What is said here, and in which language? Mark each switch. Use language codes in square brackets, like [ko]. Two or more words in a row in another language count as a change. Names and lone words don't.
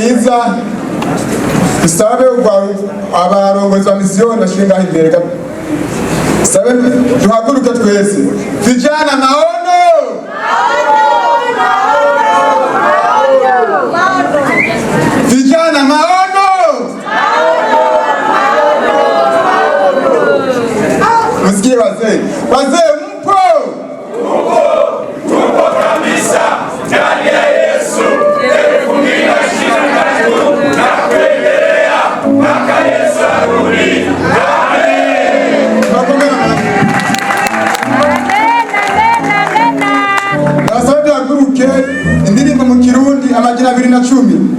[rn] gusa dusabe abarongozi ba misiyoni bashinga imbere sabe duhaguruke twese [sw] vijana maono vijana maono msikie wazee mpo kabisa ndani ya Yesu 2023 na kuendelea mpaka Yesu arudi. [rn] Asante waguruke indirimbo mu Kirundi amajina 2010.